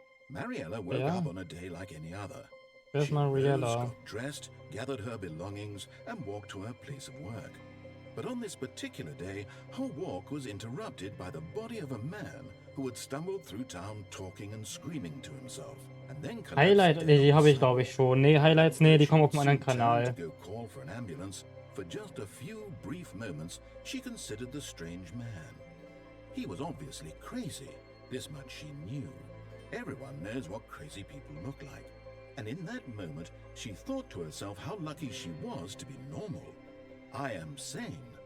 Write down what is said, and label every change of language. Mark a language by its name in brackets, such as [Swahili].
[English] Mariella woke up on a day like any other. There's She rose, Mariella. got dressed, gathered her belongings, and walked to her place of work. But on this particular day, her walk was interrupted by the body of a man who had stumbled through town talking and screaming to himself. And then [German] Highlight, nee, die habe ich glaube ich schon. Nee, Highlights, nee, die kommen auf einem anderen Kanal. [English] To go call for an ambulance. For just a few brief moments, she considered the strange man. He was obviously crazy. This much she knew. Everyone knows what crazy people look like. And in that moment, she thought to herself how lucky she was to be normal. I am sane.